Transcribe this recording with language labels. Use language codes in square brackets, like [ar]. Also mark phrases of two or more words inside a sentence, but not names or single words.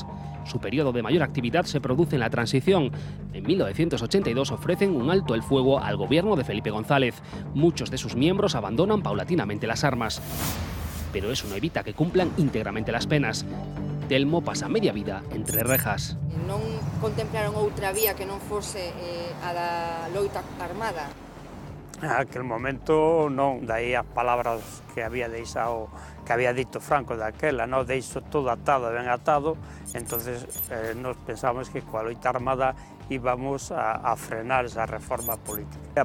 [es] Su periodo de mayor actividad se produce en la transición. En 1982 ofrecen un alto el fuego al gobierno de Felipe González. Muchos de sus miembros abandonan paulatinamente las armas. Pero eso no evita que cumplan íntegramente las penas. Telmo pasa media vida entre rejas. [gl] Non contemplaron outra vía que non fose a da loita armada? Aquel momento non, daí as palabras que había deixado, que había dito Franco daquela, non, deixo todo atado, ben atado, entonces nos pensamos que coa loita armada íbamos a frenar esa reforma política.